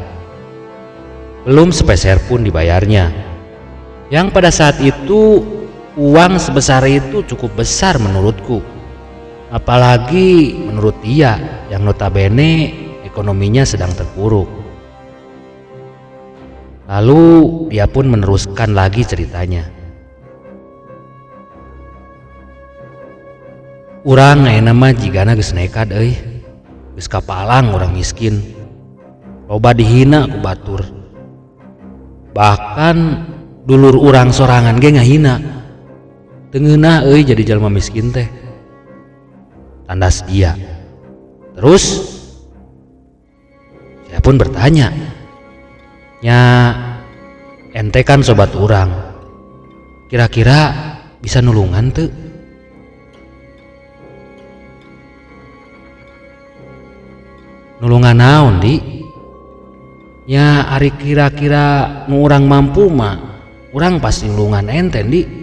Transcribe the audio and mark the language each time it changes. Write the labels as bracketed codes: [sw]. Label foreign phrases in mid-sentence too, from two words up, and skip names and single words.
[id] Belum sepeser pun dibayarnya, yang pada saat itu uang sebesar itu cukup besar menurutku, apalagi menurut dia yang notabene ekonominya sedang terpuruk. Lalu dia pun meneruskan lagi ceritanya. [su] Urang ayeuna mah jigana geus nekat euy, geus kapalang urang miskin, loba dihina ku batur. Bahkan dulur urang sorangan ge ngahina, teu ngeunah euy jadi jalma miskin teh, [id] tandas dia. Terus saya pun bertanya, [su] nya ente kan sobat urang, kira-kira bisa nulungan teu? Nulungan naon di? Ya ari kira-kira nu urang mampu mah urang pasti nulungan ente di.